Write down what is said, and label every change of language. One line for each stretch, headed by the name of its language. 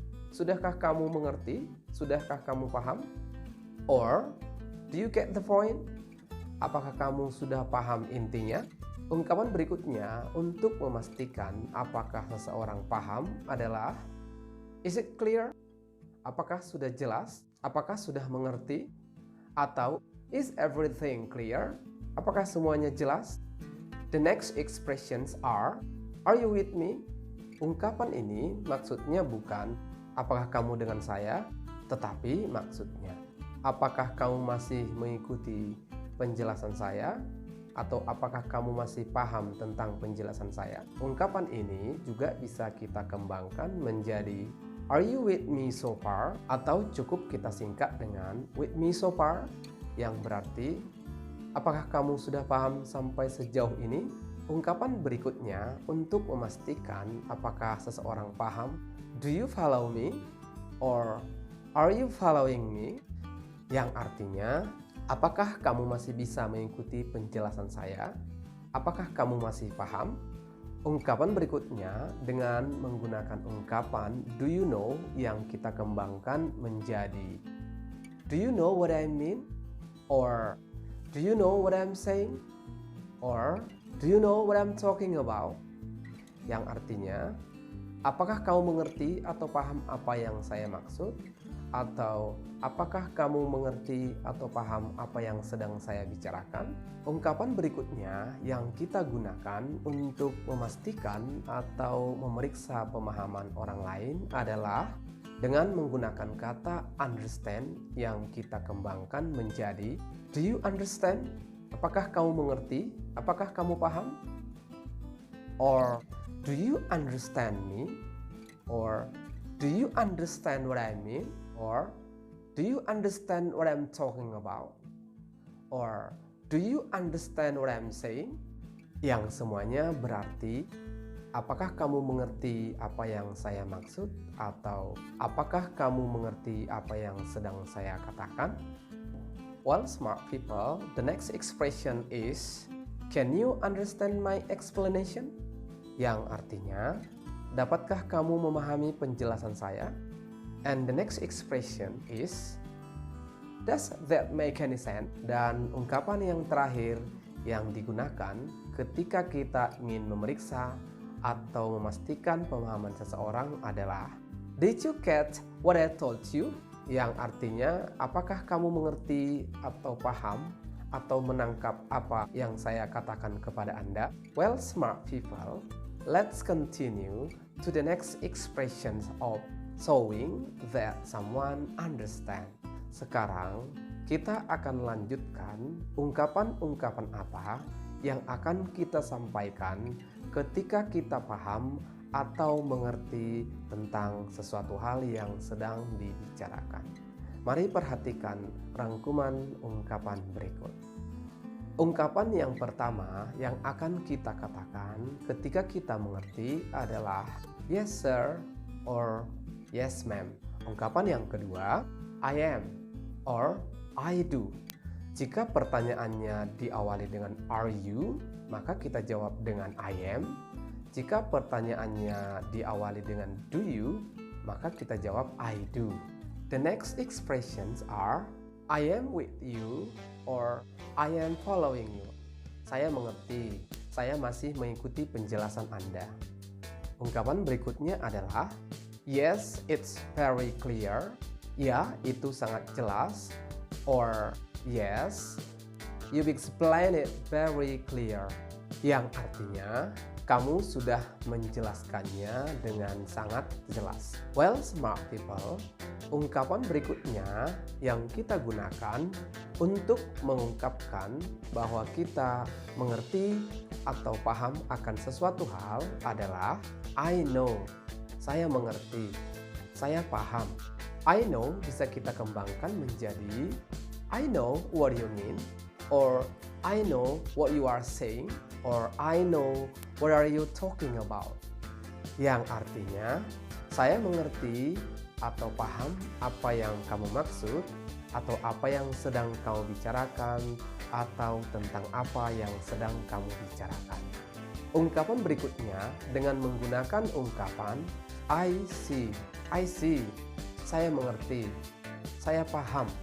Indonesian: Sudahkah kamu mengerti? Sudahkah kamu paham?
English: Or do you get the point?
Indonesian: Apakah kamu sudah paham intinya? Ungkapan berikutnya untuk memastikan apakah seseorang paham adalah
English: is it clear?
Indonesian: Apakah sudah jelas? Apakah sudah mengerti? Atau
English: is everything clear?
Indonesian: Apakah semuanya jelas?
English: The next expressions are you with me?
Indonesian: Ungkapan ini maksudnya bukan apakah kamu dengan saya, tetapi maksudnya apakah kamu masih mengikuti penjelasan saya, atau apakah kamu masih paham tentang penjelasan saya. Ungkapan ini juga bisa kita kembangkan menjadi
English: are you with me so far?
Indonesian: Atau cukup kita singkat dengan
English: with me so far,
Indonesian: yang berarti apakah kamu sudah paham sampai sejauh ini? Ungkapan berikutnya untuk memastikan apakah seseorang paham,
English: do you follow me? Or are you following me?
Indonesian: Yang artinya, apakah kamu masih bisa mengikuti penjelasan saya? Apakah kamu masih paham? Ungkapan berikutnya dengan menggunakan ungkapan do you know yang kita kembangkan menjadi
English: do you know what I mean? Or do you know what I'm saying? Or do you know what I'm talking about?
Indonesian: Yang artinya, apakah kamu mengerti atau paham apa yang saya maksud? Atau apakah kamu mengerti atau paham apa yang sedang saya bicarakan? Ungkapan berikutnya yang kita gunakan untuk memastikan atau memeriksa pemahaman orang lain adalah dengan menggunakan kata understand yang kita kembangkan menjadi
English: do you understand?
Indonesian: Apakah kamu mengerti? Apakah kamu paham?
English: Or do you understand me? Or do you understand what I mean? Or do you understand what I'm talking about? Or do you understand what I'm saying?
Indonesian: Yang semuanya berarti apakah kamu mengerti apa yang saya maksud? Atau apakah kamu mengerti apa yang sedang saya katakan?
English: Well, smart people, the next expression is can you understand my explanation?
Indonesian: Yang artinya, dapatkah kamu memahami penjelasan saya?
English: And the next expression is does that make any sense?
Indonesian: Dan ungkapan yang terakhir yang digunakan ketika kita ingin memeriksa atau memastikan pemahaman seseorang adalah
English: did you get what I told you?
Indonesian: Yang artinya apakah kamu mengerti atau paham atau menangkap apa yang saya katakan kepada Anda?
English: Well, smart people, let's continue to the next expressions of showing that someone understand.
Indonesian: Sekarang kita akan lanjutkan ungkapan-ungkapan apa yang akan kita sampaikan ketika kita paham atau mengerti tentang sesuatu hal yang sedang dibicarakan. Mari perhatikan rangkuman ungkapan berikut. Ungkapan yang pertama yang akan kita katakan ketika kita mengerti adalah
English: yes sir or yes ma'am.
Indonesian: Ungkapan yang kedua,
English: I am or I do.
Indonesian: Jika pertanyaannya diawali dengan are you, maka kita jawab dengan I am. Jika pertanyaannya diawali dengan do you, maka kita jawab I do.
English: The next expressions are I am with you or I am following you.
Indonesian: Saya mengerti, saya masih mengikuti penjelasan Anda. Ungkapan berikutnya adalah
English: yes, it's very clear.
Indonesian: Ya, itu sangat jelas.
English: Or yes, you've explained it very clear.
Indonesian: Yang artinya kamu sudah menjelaskannya dengan sangat jelas.
English: Well, smart people,
Indonesian: ungkapan berikutnya yang kita gunakan untuk mengungkapkan bahwa kita mengerti atau paham akan sesuatu hal adalah I know. Saya mengerti, saya paham.
English: I know
Indonesian: bisa kita kembangkan menjadi
English: I know what you mean, or I know what you are saying, or I know what are you talking about.
Indonesian: Yang artinya, saya mengerti atau paham apa yang kamu maksud, atau apa yang sedang kamu bicarakan, atau tentang apa yang sedang kamu bicarakan. Ungkapan berikutnya dengan menggunakan ungkapan
English: I see. I see.
Indonesian: Saya mengerti. Saya paham.